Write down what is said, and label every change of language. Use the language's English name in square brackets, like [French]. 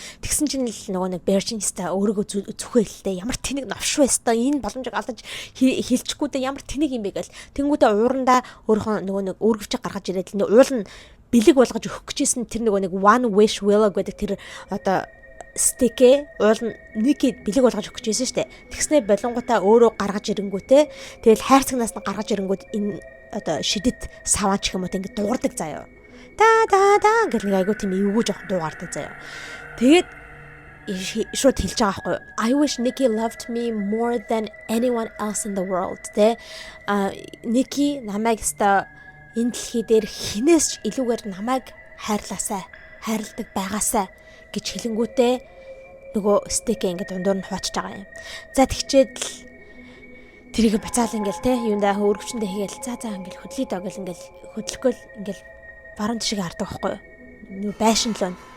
[Mongolian] Тэгсэн чинь л нөгөө нэг Bear чинь хэвээр өөрийгөө зүхээлтэй ямар тэнэг новш байстаа энэ боломжийг алдаж хэлчихгүйдээ ямар тэнэг юм бэ гэл тэнгүүтээ уурандаа өөрийнхөө нөгөө нэг өөргөвчөг гаргаж ирээд л уул нь бэлэг болгож өгөх гэжсэн тэр нөгөө нэг one wish will гэдэг тэр одоо стикээ уул нь Nikki бэлэг болгож өгөх гэжсэн штэ. Тэгснэ болонгуудаа өөрөө гаргаж ирэнгүүтээ тэгэл хайрцагнаас нь гаргаж ирэнгүүт энэ одоо шидэт саваач гэх юм уу ингэ дуурдаг заяа. Да гэх нэг айгуу тийм эвгүй жоох дуугардаг заяа. Тэгээд шууд хэлж байгаа байхгүй. [English] I wish Nikki loved me more than anyone else in the world. [Mongolian] Тэ Nikki намайг ста энэ дэлхий дээр хинээс ч илүүгээр намайг хайрладаг байгаасаа гэж хэлэнгүүтээ нөгөө стик ингээд дундуур нь хуучж байгаа юм. За тэгчээд л тэрийг бацаал ингээл те юундаа өргөвчөндөө хийгээл за ингээл хөдлөе доо гэл ингээл хөдлөхгүй л ингээл баруун тишиг хардаг байхгүй юу. Байшин лөө.